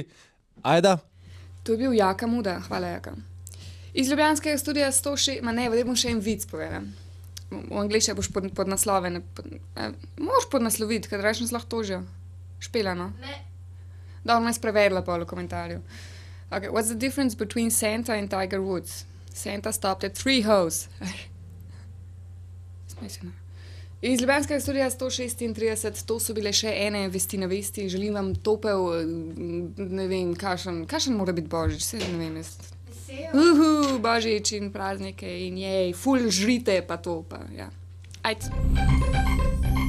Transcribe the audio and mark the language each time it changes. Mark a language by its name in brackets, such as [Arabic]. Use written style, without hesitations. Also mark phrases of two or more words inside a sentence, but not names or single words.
[Slovenian] Ajda? To je bil Jaka Muda. Hvala, Jaka. Iz ljubljanskega studia 106... da bom še en vic povedal. V angliščini boš pod naslove. Moraš podnasloviti, ker reč nas lahko tožijo. Špela, no? Ne. Dobro, me sprevedla pol v komentarju. [English] Okay, what's the difference between Santa and Tiger Woods? Santa stopped at 3 holes. [Slovenian] Smiselno. Iz ljubljanskega studia 136, to so bile še ene vesti na vesti. Želim vam topel, ne vem, kakšen mora biti Božič, vse ne vem, jaz. Božič in praznike in jej, ful žrite pa to, pa ja.